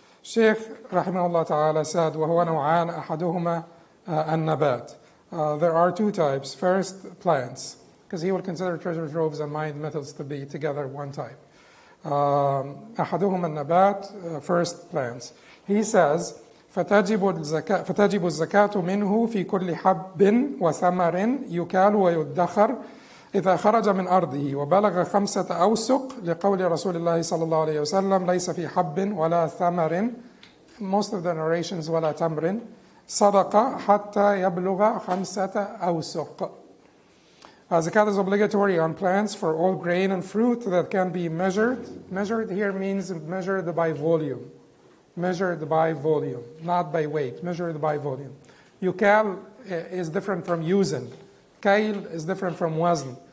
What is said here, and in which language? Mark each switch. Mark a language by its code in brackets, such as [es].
[en] Sheikh rahimahullah ta'ala said, [ar] وَهُوَ نَوْعَانَ أَحَدُهُمَا النَّبَاتِ. [en] There are two types. First, plants, because he would consider treasure troves and mined metals to be together one type. [ar] أَحَدُهُمَا النَّبَاتِ, [en] first, plants. He says, [ar] فَتَجِبُ الزَّكَاةُ مِنْهُ فِي كُلِّ حَبٍّ وَثَمَرٍ يُكَالُ وَيُدَّخَرُ إذا خرج من أرضه وبلغ 5 أوسق لقول رسول الله صلى الله عليه وسلم ليس في حب ولا ثمر, [en] most of the narrations [ar] ولا تمر, صدقة حتى يبلغ 5 أوسق. [en] Zakat is obligatory on plants for all grain and fruit that can be measured. Measured here means measured by volume. Measured by volume, not by weight. Measured by volume. Yukal is different from yuzan. Kail is different from wazn.